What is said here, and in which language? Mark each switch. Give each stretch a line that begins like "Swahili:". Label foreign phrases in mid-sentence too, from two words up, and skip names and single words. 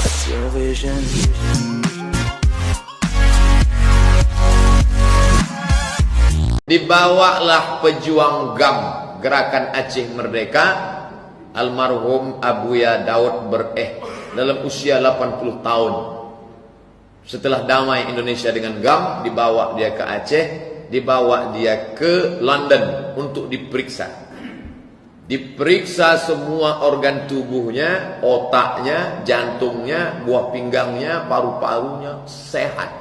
English: your vision.
Indonesian: Dibawalah pejuang GAM, Gerakan Aceh Merdeka, almarhum Abuya Daud Bereh, dalam usia 80 tahun. Setelah damai Indonesia dengan GAM, dibawa dia ke Aceh, dibawa dia ke London untuk diperiksa. Diperiksa semua organ tubuhnya, otaknya, jantungnya, buah pinggangnya, paru-parunya sehat.